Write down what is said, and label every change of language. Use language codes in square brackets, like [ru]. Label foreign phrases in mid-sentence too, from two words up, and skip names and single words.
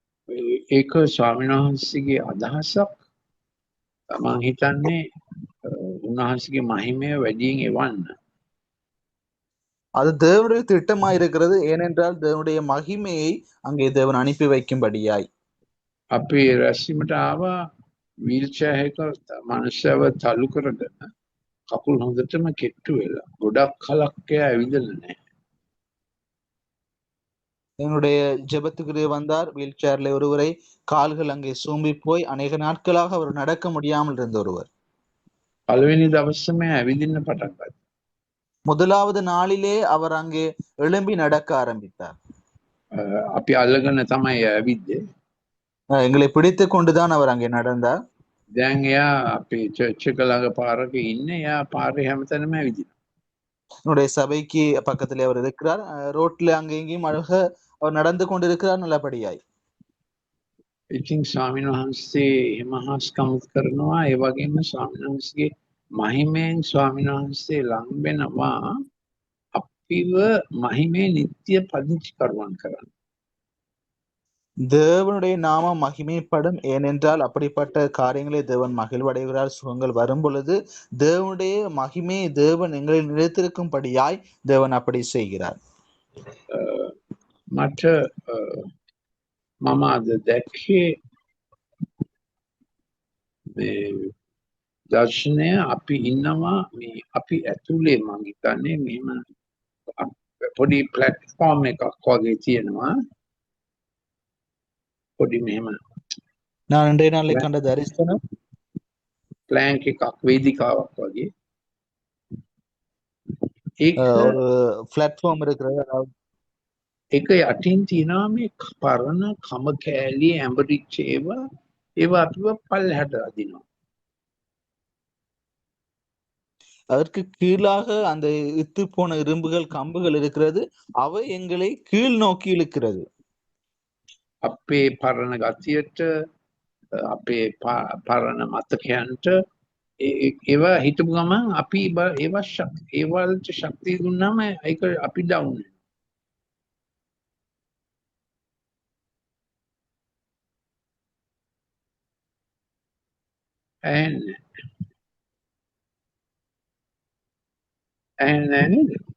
[si] ඒක ස්වාමීන් වහන්සේගේ අදහසක්. මම හිතන්නේ උන්වහන්සේගේ මහිමය වැඩියෙන් එවන්න. [ta] அது தேவனுடைய திட்டமாய் இருக்கிறது. ஏனென்றால் தேவனுடைய மகிமையை அங்கே தேவன் அனுப்பி வைக்கும்படியாய். [si] අපි රැස්වීමට ආවා වීල්චෙයාර් එක මනුස්සයව තල්ලු කරගෙන කකුල් හොඳටම කෙට්ටු වෙලා. ගොඩක් කලක් එයා ඇවිදලා නැහැ. [ta] என்னுடைய ஜெபத்துக்கு வந்தார். வீல் சேர்ல ஒருவரை கால்கள் அங்கே சூம்பி போய் அநேக நாட்களாக அவர் நடக்க முடியாமல் இருந்த ஒருவர். [si] පළවෙනි දවසේම ඇවිදින්න පටන් ගත්තා. [ta] முதலாவது நாளிலே அவர் அங்கே எழும்பி நடக்க ஆரம்பித்தார். [si] අපි අල්ලගෙන තමයි ඇවිද්දේ. [ta] எங்களை பிடித்து கொண்டுதான் அவர் அங்கே நடந்தார். [si] දැන් එයා අපේ චර්ච් එක ළඟ පාරක ඉන්නේ. එයා පාරේ හැමතැනම ඇවිදිනවා. [ta] என்னுடைய சபைக்கு பக்கத்திலே அவர் இருக்கிறார். ரோட்ல அங்கே இங்கேயும் அழக அவர் நடந்து கொண்டிருக்கிறார் நல்லபடியாய். [si] ඉතින් ස්වාමීන් වහන්සේ එහෙම හාස්කම් කරනවා. ඒ වගේම ස්වාමීන් වහන්සේගේ මහිමෙන් ස්වාමීන් වහන්සේ ලං වෙනවා අපිව මහිමේ නිත්‍ය පදිංචි කරුවන් කරන්න. [ta] தேவனுடைய நாமம் மகிமைப்படும். ஏனென்றால் அப்படிப்பட்ட காரியங்களை தேவன் மகிழ்வடைகிறார். சுகங்கள் வரும் பொழுது தேவனுடைய மகிமை தேவன் எங்களில் நிலைத்திருக்கும்படியாய் தேவன் அப்படி செய்கிறார். [si] මට මම අද දැක්කේ මේ දර්ශනය අපි ඉන්නවා මේ අපි ඇතුලේ මං හිතන්නේ මෙහෙම පොඩි ප්ලැට්ෆෝම් එකක් වගේ තියෙනවා. පොඩි මෙහෙම [ta] நான் இன்றைய நாளை கண்ட தரிசனம் [si] ප්ලෑන්ක් එකක් වේදිකාවක් වගේ. ඒක [ta] ஒரு பிளாட்ஃபார்ம் இருக்கிறது. [si] ඒක යටින් තියෙනවා මේ පරණ කම කෑලි ඇඹරිච්ච ඒවා අපිව පල්ලෙහාට අදිනවා. [ta] அதற்கு கீழாக அந்த இத்து போன இரும்புகள் கம்புகள் இருக்கிறது. அவை எங்களை கீழ் நோக்கி இழுக்கிறது. [si] අපේ පරණ ගතියට අපේ පරණ මතකයන්ට ඒවා හිතපු ගමන් අපි ඒවලට ශක්තිය දුන්නාම ඒක අපි ඩවුන් වෙනවා. ඇහෙන්නේ නේද?